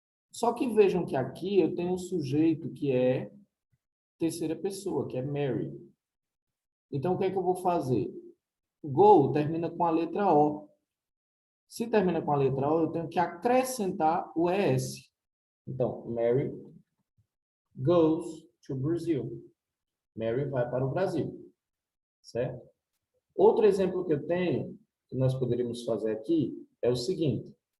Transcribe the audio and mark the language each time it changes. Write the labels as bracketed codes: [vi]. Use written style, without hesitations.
[pt] Só que vejam que aqui eu tenho um sujeito que é terceira pessoa, que é Mary. Então, o que é que eu vou fazer? Go termina com a letra O. Se termina com a letra O, eu tenho que acrescentar o ES. [en] Então, Mary goes to Brazil. [pt] Mary vai para o Brasil. Certo? Outro exemplo que eu tenho, que nós poderíamos fazer aqui, é o seguinte.